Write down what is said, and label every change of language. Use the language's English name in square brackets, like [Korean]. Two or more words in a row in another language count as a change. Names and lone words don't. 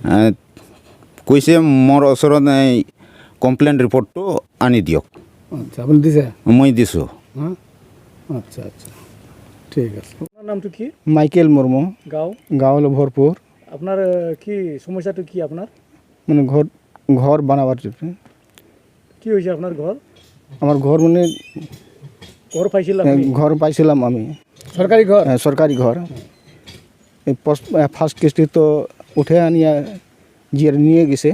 [Assamese] কৈছে মোৰ ওচৰত এই [English] complain reportটো [Assamese] আনি দিয়ক। আচ্ছা, আপুনি দিছে? মই দিছোঁ। আচ্ছা আচ্ছা, ঠিক আছে। আপোনাৰ নামটো কি? মাইকেল মুৰ্মু, গাঁও? গাঁও হলো ভৰপুৰ। আপোনাৰ কি সমস্যাটো কি আপোনাৰ? [Bangla] মানে ঘর বানাবার কি হয়েছে আপনার ঘর? আমার ঘর মানে ঘর পাইছিল আপনি? ঘর পাইছিলাম আমি, সরকারি ঘর? সরকারি ঘর। ফার্স্ট কিস্তি তো উঠে আনিয়া জিয়ার নিয়ে গেছে।